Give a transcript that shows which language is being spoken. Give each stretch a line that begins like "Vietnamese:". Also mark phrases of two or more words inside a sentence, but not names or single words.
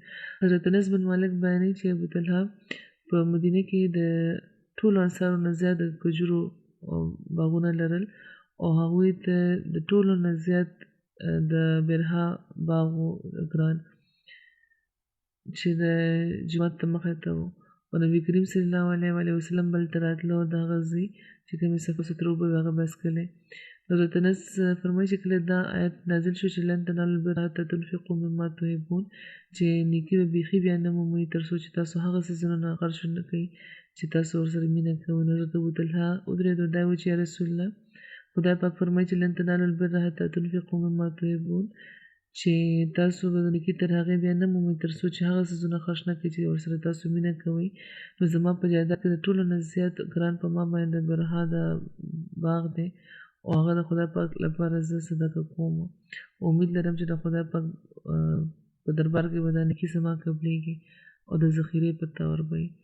Pashto: حضرت انس بن مالک بیانوي چې ابوطلحه په مدینه کې د ټولو انصارو نه زیات د کجورو باغونه لرل او هغوی ته د ټولو نه زیات د برها باغ و ګران چې د جومات ته مخې ته و. او نبي کریم
Arabic: صلی الله علیه وسلم
Pashto: بل ته راتله او د هغه ځای چې کومې صفا سترو اوبه وې هغه بس کړلی. حضرت انس فرمایي چې کله دا آیت نازل شو چې
Arabic: لن تنالوا البر حتى تنفقوا مما تحبون،
Pashto: چې نیکي به بیخي بیا نه مومئ تر څو چې تاسو هغه څیزونه نه خرڅ نه کوئ چې تاسو ورسره مینه کوئ. نو حضرت ابوطلحه ودرېد او دا وویل چې
Arabic: یا رسول الله،
Pashto: خدای پاک فرمایي چې
Arabic: لن تنالوا البر حتى تنفقوا مما تحبون،
Pashto: چې تاسو به د نیکي تر هغې بیا نه مومئ تر څو چې هغه څیزونه خرڅ نه کړئ چې ورسره تاسو مینه کوئ. نو زما په جایداد کې د ټولو نه زیات ګران په ما باندې د برها د باغ دی او هغه د خدای پاک لپاره زه صدقه کوم. امید لرم چې د خدای پاک په دربار کې به دا نیکي زما قبلیږي او د ذخیرې په طور به وي.